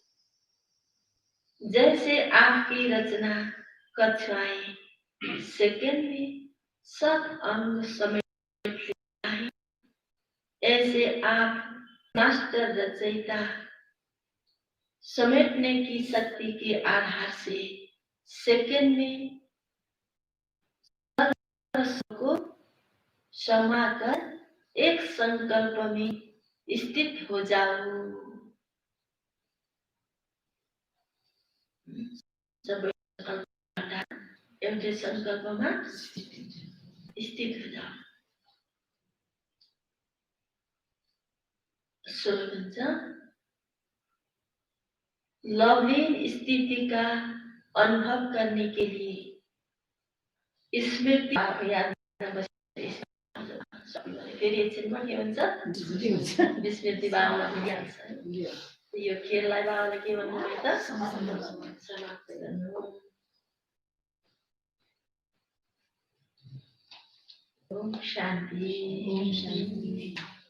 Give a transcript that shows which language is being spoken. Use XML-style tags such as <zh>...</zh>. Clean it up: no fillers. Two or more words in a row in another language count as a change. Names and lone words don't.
<hi>जैसे आपकी रचना कक्षाएं सेकंड में सब अंग समेट लेता है, ऐसे आप मास्टर रचयिता समेटने की शक्ति के आधार से सेकंड में को समाकर एक संकल्प में स्थित हो जाओ।</hi> <ne>सबै एउटै संकल्पमा स्थित</ne> <hi>हो जाओ।</hi> <ne>स्वर भन्छ,</ne> <hi>लवलीन स्थिति का अनुभव करने के लिए</hi> <ne>स्मृति याद फेरि एकछिनमा के भन्छ, विस्मृति बाबालाई पनि याद छ। यो खेललाई बाबाले के भन्नुभयो त, समाप्त गर्नु।</ne> <hi>ओम शान्ति।</hi>